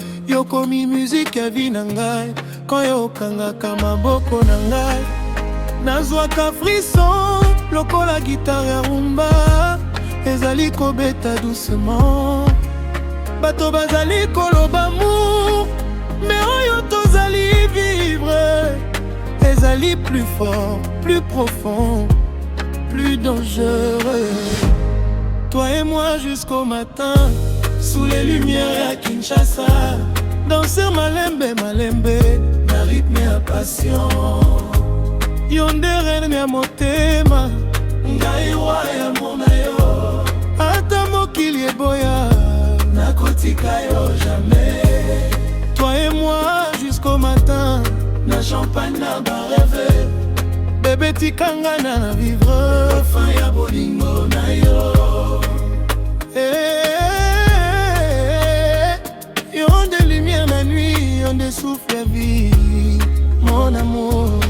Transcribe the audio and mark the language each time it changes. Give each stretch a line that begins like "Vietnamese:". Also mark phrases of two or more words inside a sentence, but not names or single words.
Lingala: Yo komi musique ya vie na ngai.
French: Quand yo
Lingala: okangaka maboko na ngai, nazwaka frisson lokola guitare ya rumba. Ezali kobeta doucement. Bato bazali koloba
French: amour, mais
Lingala: oyo tozali vivre ezali
French: plus fort, plus profond, plus dangereux. Toi et moi jusqu'au matin, sous les lumières à Kinshasa, danser
Lingala: malembe, malembe, na
French: rythme ya passion.
Lingala: Yo nde reine ya motema, ngai roi ya mona yo. Ata mokili eboya, nakotika yo jamais.
French: Toi et moi jusqu'au matin,
Lingala: na champagne na ba rêve. Bébé, tika nga na vivre, parfum ya bolingo na yo. Eh, yo nde lumière na nuit, yo nde souffle ya vie,
French: mon amour.